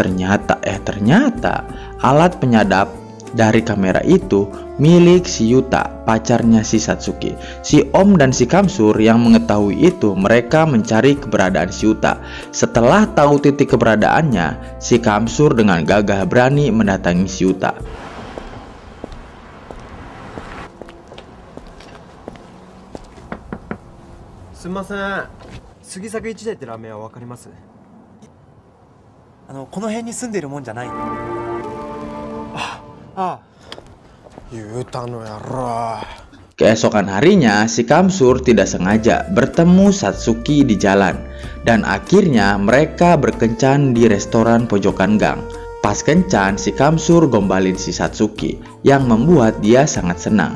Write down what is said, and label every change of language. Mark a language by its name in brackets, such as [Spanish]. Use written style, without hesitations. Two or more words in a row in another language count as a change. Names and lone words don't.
[Indonesian] Ternyata alat penyadap dari kamera itu milik si Yuta, pacarnya si Satsuki. Si Om dan si Kamsur yang mengetahui itu, mereka mencari keberadaan si Yuta. Setelah tahu titik keberadaannya, si Kamsur dengan gagah berani mendatangi si Yuta. [Japanese] Sumimasen, Sugisaku Ichidaiってラーメンはわかります？この辺に住んでるもんじゃないの？ [Indonesian] Keesokan harinya, si Kamsur tidak sengaja bertemu Satsuki di jalan, dan akhirnya mereka berkencan di restoran pojokan gang. Pas kencan, si Kamsur gombalin si Satsuki, yang membuat dia sangat senang.